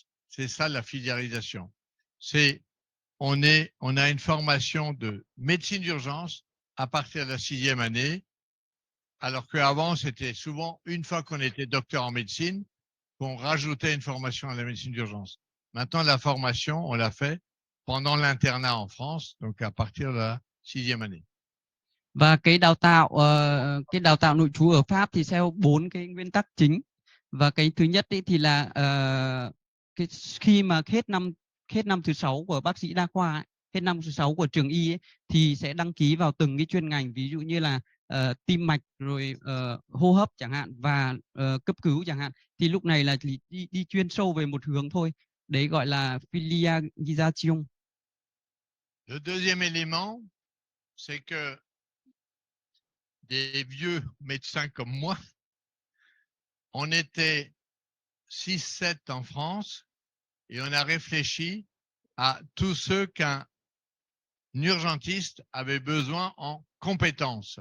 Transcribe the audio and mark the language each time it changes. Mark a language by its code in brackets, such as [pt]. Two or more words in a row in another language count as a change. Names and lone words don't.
[fr] C'est ça la filiarisation. On a une formation de médecine d'urgence à partir de la 6e année, alors qu'avant, c'était souvent une fois qu'on était docteur en médecine, qu'on rajoutait une formation à la médecine d'urgence. Maintenant, la formation, on l'a fait pendant l'internat en France, donc à partir de la 6e année. [vi] Và cái đào tạo nội trú ở Pháp thì theo 4 cái nguyên tắc chính. Và cái thứ nhất ấy thì là khi mà hết năm thứ 6 của bác sĩ đa khoa ấy, hết năm thứ 6 của trường y ấy, thì sẽ đăng ký vào từng cái chuyên ngành, ví dụ như là tim mạch, rồi hô hấp chẳng hạn, và cấp cứu chẳng hạn. Thì lúc này là đi chuyên sâu về một hướng thôi. Đấy gọi là filialisation. [fr] Le deuxième élément, c'est que des vieux médecins comme moi, on était 6-7 en France et on a réfléchi à tous ceux qu'un urgentiste avait besoin en compétences.